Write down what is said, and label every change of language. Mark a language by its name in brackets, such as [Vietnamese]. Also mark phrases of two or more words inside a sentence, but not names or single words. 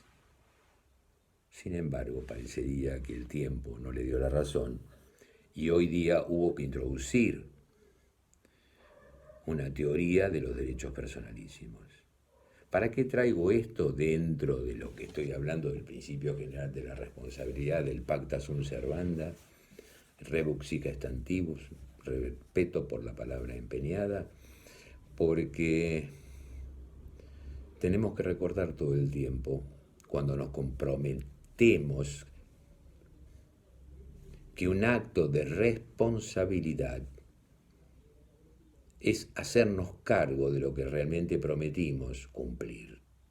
[Spanish] Sin embargo, parecería que el tiempo no le dio la razón y hoy día hubo que introducir una teoría de los derechos personalísimos. ¿Para qué traigo esto dentro de lo que estoy hablando del principio general de la responsabilidad, del [Latin] pacta sunt servanda, rebus sic stantibus, [Spanish] respeto por la palabra empeñada? Porque tenemos que recordar todo el tiempo, cuando nos comprometemos, que un acto de responsabilidad es hacernos cargo de lo que realmente prometimos cumplir.